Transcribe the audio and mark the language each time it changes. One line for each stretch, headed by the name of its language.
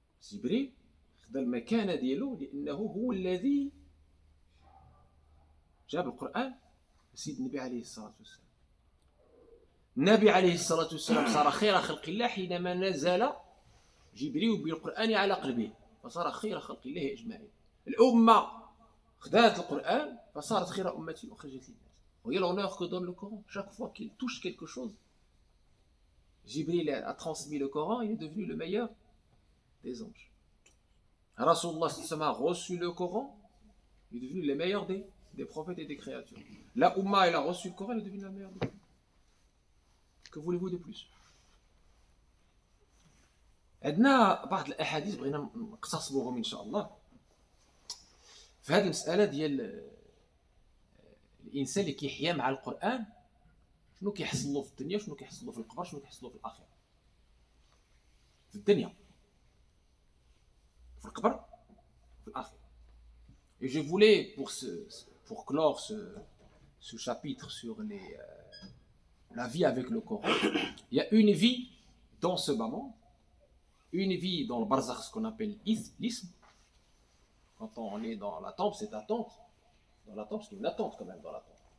Arabic: جبريل خدا المكانه ديالو لانه هو الذي جاب القران سيد النبي عليه الصلاه والسلام. النبي عليه الصلاه والسلام صار خير خلق الله حينما نزل جبريل بالقران على قلبه، فصار خير خلق الله اجمعين. الامه خدات القران فصارت خير امه اخرجت للناس. وهي
French: l'honneur que donne le Coran. Chaque fois qu'il touche quelque chose, Jibril a transmis le Coran, il est devenu le meilleur des anges. Rasulullah sallallahu a reçu le Coran, il est devenu le meilleur des prophètes et des créatures. La Ummah, elle a reçu le Coran, elle est devenue la meilleure des. Que voulez-vous de plus?
Arabic: عندنا بعض الاحاديث بغينا نقتصبوهم ان شاء الله في هذه المساله ديال الانسان اللي كيحيا مع القران، شنو كيحصل له في الدنيا، شنو كيحصل له في القبر، شنو كيحصل له في الاخره. في الدنيا، في القبر، في الاخره.
French: Et je voulais pour clore ce chapitre sur la vie avec le Coran, il y a une vie dans ce bas monde, une vie dans le barzakh, ce qu'on appelle l'ism. Quand on est dans la tombe, c'est attente. Dans la tombe, parce qu'il y a une attente quand même dans la tombe.